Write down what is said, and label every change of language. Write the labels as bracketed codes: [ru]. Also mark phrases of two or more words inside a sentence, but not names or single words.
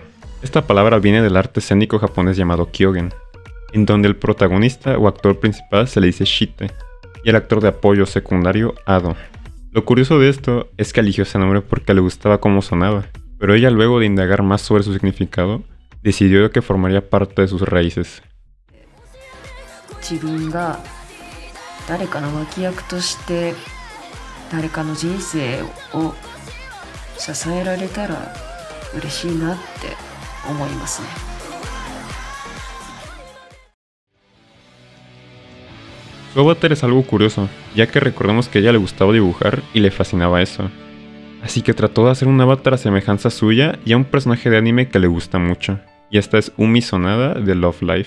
[es] Esta palabra viene del arte escénico japonés llamado Kyogen, en donde el protagonista o actor principal se le dice Shite, y el actor de apoyo secundario Ado. Lo curioso de esto es que eligió ese nombre porque le gustaba cómo sonaba, pero ella luego de indagar más sobre su significado, decidió que formaría parte de sus raíces. [ja] 自分が誰かの脇役として誰かの人生を支えられたら嬉しいなって思いますね。 [es] Su avatar es algo curioso, ya que recordemos que a ella le gustaba dibujar y le fascinaba eso. Así que trató de hacer un avatar a semejanza suya y a un personaje de anime que le gusta mucho, y esta es Umi Sonada de Love Live.